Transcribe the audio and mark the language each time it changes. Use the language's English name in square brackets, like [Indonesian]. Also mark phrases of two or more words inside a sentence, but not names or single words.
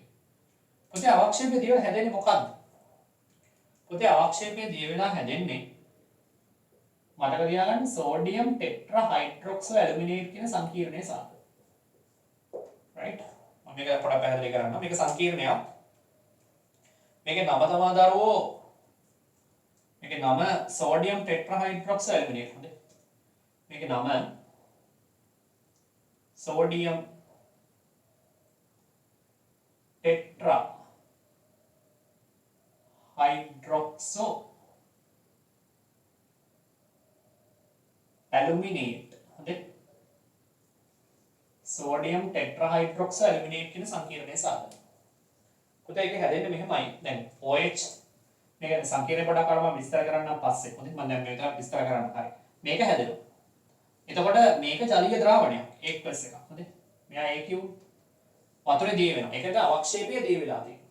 [Sinhala] පුතේ අවක්ෂේපය දියවෙලා හැදෙන්නේ මොකද්ද? පුතේ අවක්ෂේපය දියවෙලා හැදෙන්නේ මතක තියාගන්න සෝඩියම් ටෙට්‍රා හයිඩ්‍රොක්සෝ ඇලුමිනේට් කියන සංකීර්ණයේ සාධක. right? මම මේක පොඩ්ඩක් පැහැදිලි කරන්න. මේක සංකීර්ණයක්. මේකේ නම තමයි දරුවෝ මේකේ නම සෝඩියම් ටෙට්‍රා හයිඩ්‍රොක්සෝ ඇලුමිනේට්. හොඳයි. මේකේ නම [English] sodium tetra hydroxo aluminate. [Sinhala] හරි [English] sodium tetra hydroxo aluminate [Sinhala] කියන සංකීර්ණයේ සාධක. පුතේ ඒක හැදෙන්නේ මෙහෙමයි. දැන් OH මේක සංකීර්ණ පොඩක් අරම විස්තර කරන්න පස්සේ. හොඳයි මම දැන් මේක විස්තර කරන්න. හරි. මේක හැදෙනවා. එතකොට මේක ජලීය ද්‍රාවණයක් aqueous එකක්. හොඳයි. මෙයා AQ වතුරේ දිය වෙනවා. ඒකට අවක්ෂේපය දිය වෙලා තියෙනවා.